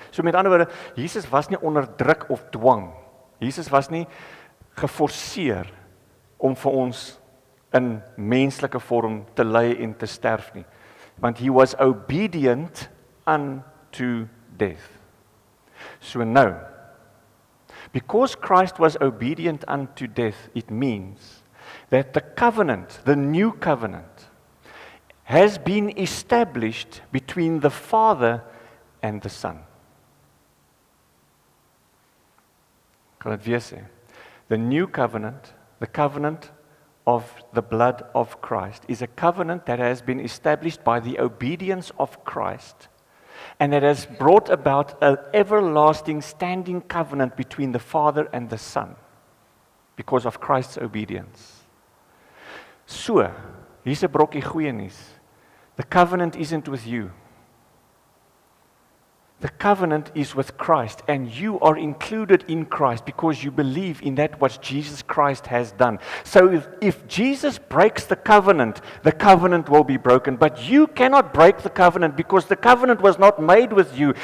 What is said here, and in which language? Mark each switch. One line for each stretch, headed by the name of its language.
Afrikaans: So met ander woorde, Jesus was nie onder druk of dwang. Jesus was nie geforseer om vir ons in menslike vorm te ly en te sterf nie. Want
English: he was obedient unto death.
Afrikaans: So nou,
English: because Christ was obedient unto death, it means that the covenant, the new covenant, has been established between the Father and the Son.
Afrikaans: Kan dit weer sê?
English: The new covenant the covenant of the blood of Christ is a covenant that has been established by the obedience of Christ, and it has brought about an everlasting standing covenant between the Father and the Son because of Christ's obedience.
Afrikaans: So, hier's 'n brokkie goeie nuus.
English: The covenant isn't with you. The covenant is with Christ, and you are included in Christ because you believe in that what Jesus Christ has done. So if Jesus breaks the covenant will be broken. But you cannot break the covenant because the covenant was not made with you.